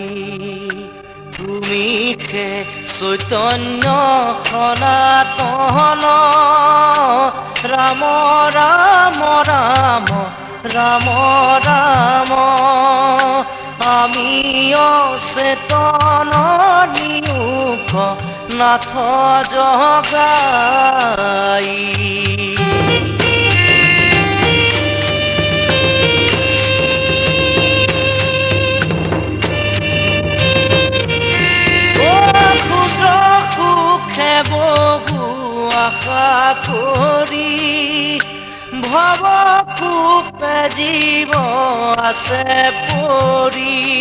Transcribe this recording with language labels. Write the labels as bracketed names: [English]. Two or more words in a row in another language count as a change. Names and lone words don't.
[Bangla] তুমি খে চৈতন্য সনাতন রাম রাম রাম রাম রাম আমি অচেতন নিয়োগ নাথ [Assamese] জগাই বহু আশা কৰি ভৱ কূপে জীৱ আছে পৰি